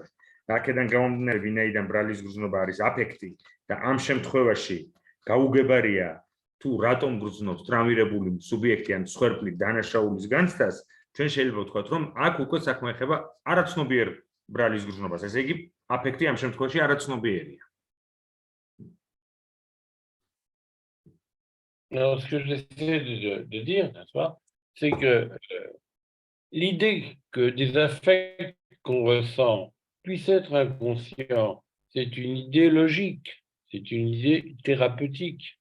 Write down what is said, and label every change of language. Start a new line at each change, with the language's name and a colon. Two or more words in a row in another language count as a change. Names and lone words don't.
Georgian: აქედან გამომდინარე, ვინაიდან ბრალის გრძნობა არის აფექტი და ამ შემთხვევაში გაუგებარია თუ რატომ გრძნობს ტრამვირებული სუბიექტი ან მსხვერპლი დანაშაულის განცდას, ჩვენ შეიძლება ვთქვათ, რომ აქ უკვე საქმე ეხება არაცნობიერ ბრალის გრძნობას. ესე იგი, აფექტი ამ შემთხვევაში არაცნობიერია.
French: Alors, ce que j'essaie de dire, n'est-ce pas, c'est que l'idée que des affects qu'on ressent puissent être inconscients, c'est une idée logique, c'est une idée thérapeutique.